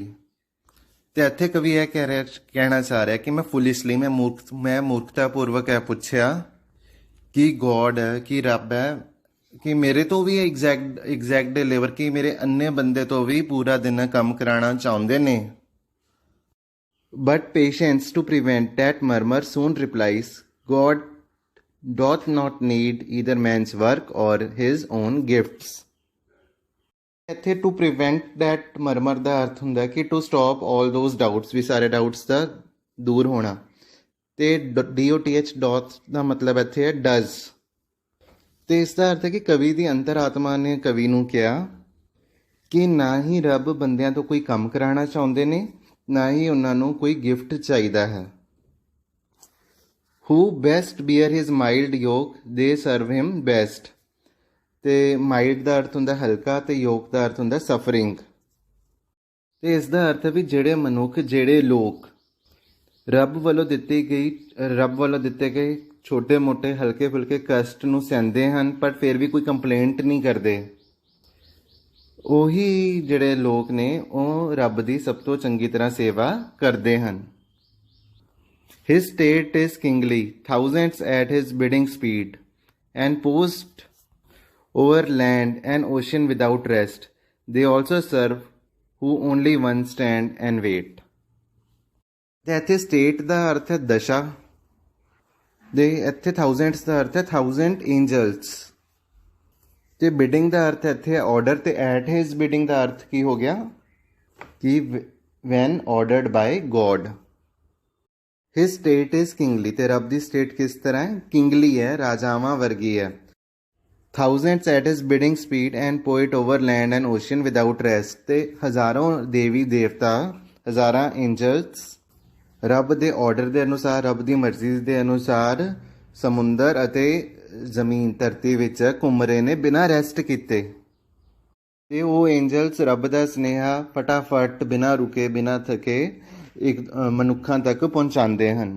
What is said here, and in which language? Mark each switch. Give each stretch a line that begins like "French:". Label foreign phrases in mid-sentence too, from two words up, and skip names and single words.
Punjabi: ਤੇ ਇੱਥੇ ਕਵੀ ਇਹ ਕਹਿਣਾ ਚਾਹ ਰਿਹਾ ਕਿ ਮੈਂ ਫੁਲਿਸ਼ਲੀ, ਮੈਂ ਮੂਰਖਤਾਪੂਰਵਕ ਇਹ ਪੁੱਛਿਆ ਕਿ ਗੋਡ ਹੈ, ਕਿ ਰੱਬ ਹੈ, ਕਿ ਮੇਰੇ ਤੋਂ ਵੀ
English: exact day labour,
Punjabi: ਕਿ ਮੇਰੇ ਅੰਨੇ ਬੰਦੇ ਤੋਂ ਵੀ ਪੂਰਾ ਦਿਨ ਕੰਮ ਕਰਾਉਣਾ ਚਾਹੁੰਦੇ ਨੇ।
English: But patience to prevent that murmur soon replies, God doth not need either man's work or his own gifts।
Punjabi: ਇੱਥੇ
English: to prevent that murmur
Punjabi: ਦਾ ਅਰਥ ਹੁੰਦਾ ਕਿ
English: to stop all those doubts,
Punjabi: ਵੀ ਸਾਰੇ ਡਾਊਟਸ ਦਾ ਦੂਰ ਹੋਣਾ। ਤੇ doth ਦਾ ਮਤਲਬ ਇੱਥੇ ਹੈ does, ਤੇ ਇਸ ਦਾ ਅਰਥ ਹੈ ਕਿ ਕਵੀ ਦੀ ਅੰਤਰ-ਆਤਮਾ ਨੇ ਕਵੀ ਨੂੰ ਕਿਹਾ ਕਿ ਨਾ ਹੀ ਰੱਬ ਬੰਦਿਆਂ ਤੋਂ ਕੋਈ ਕੰਮ ਕਰਾਉਣਾ ਚਾਹੁੰਦੇ ਨੇ, ਨਾ ਹੀ ਉਹਨਾਂ ਨੂੰ ਕੋਈ ਗਿਫਟ ਚਾਹੀਦਾ ਹੈ।
English: who best bear his mild yoke, they serve him best।
Punjabi: ਤੇ ਮਾਈਲਡ ਦਾ ਅਰਥ ਹੁੰਦਾ ਹਲਕਾ, ਤੇ ਯੋਕ ਦਾ ਅਰਥ ਹੁੰਦਾ ਸਫਰਿੰਗ। ਤੇ ਇਸ ਦਾ ਅਰਥ ਹੈ ਵੀ ਜਿਹੜੇ ਮਨੁੱਖ, ਜਿਹੜੇ ਲੋਕ ਰੱਬ ਵੱਲੋਂ ਦਿੱਤੇ ਗਏ ਛੋਟੇ ਮੋਟੇ ਹਲਕੇ ਫੁਲਕੇ ਕਸ਼ਟ ਨੂੰ ਸਹਿੰਦੇ ਹਨ, ਪਰ ਫਿਰ ਵੀ ਕੋਈ ਕੰਪਲੇਂਟ ਨਹੀਂ ਕਰਦੇ, ਉਹੀ ਜਿਹੜੇ ਲੋਕ ਨੇ ਉਹ ਰੱਬ ਦੀ ਸਭ ਤੋਂ ਚੰਗੀ ਤਰ੍ਹਾਂ ਸੇਵਾ ਕਰਦੇ ਹਨ।
English: His state is kingly, thousands at his bidding speed, and post over land and ocean without rest. They also serve who only one stand and wait।
Punjabi: ਤੇ ਇੱਥੇ state ਦਾ ਅਰਥ ਹੈ ਦਸ਼ਾ, ਦੇ ਇੱਥੇ thousands ਦਾ ਅਰਥ ਹੈ
English: thousand angels,
Punjabi: ਤੇ bidding ਦਾ ਅਰਥ ਇੱਥੇ ਹੈ order, ਤੇ
English: at his bidding
Punjabi: ਦਾ ਅਰਥ ਕੀ ਹੋ ਗਿਆ ਕਿ
English: when ordered by God। His state is kingly,
Punjabi: ਤੇ ਰੱਬ ਦੀ ਸਟੇਟ ਕਿਸ ਤਰ੍ਹਾਂ ਹੈ? ਕਿੰਗਲੀ ਹੈ, ਰਾਜਾਵਾਂ ਵਰਗੀ ਹੈ।
English: Thousands at his bidding speed and poet over land and ocean without rest,
Punjabi: ਤੇ ਹਜ਼ਾਰਾਂ ਦੇਵੀ ਦੇਵਤਾ, ਹਜ਼ਾਰਾਂ ਐਂਜਲਸ ਰੱਬ ਦੇ ਆਰਡਰ ਦੇ ਅਨੁਸਾਰ, ਰੱਬ ਦੀ ਮਰਜ਼ੀ ਦੇ ਅਨੁਸਾਰ ਸਮੁੰਦਰ ਅਤੇ ਜ਼ਮੀਨ, ਧਰਤੀ ਵਿੱਚ ਘੁੰਮ ਰਹੇ ਨੇ ਬਿਨਾਂ ਰੈਸਟ ਕੀਤੇ। ਤੇ ਉਹ ਐਂਜਲਸ ਰੱਬ ਦਾ ਸੁਨੇਹਾ ਫਟਾਫਟ, ਬਿਨਾਂ ਰੁਕੇ, ਬਿਨਾਂ ਥਕੇ ਇੱਕ ਮਨੁੱਖਾਂ ਤੱਕ ਪਹੁੰਚਾਉਂਦੇ ਹਨ।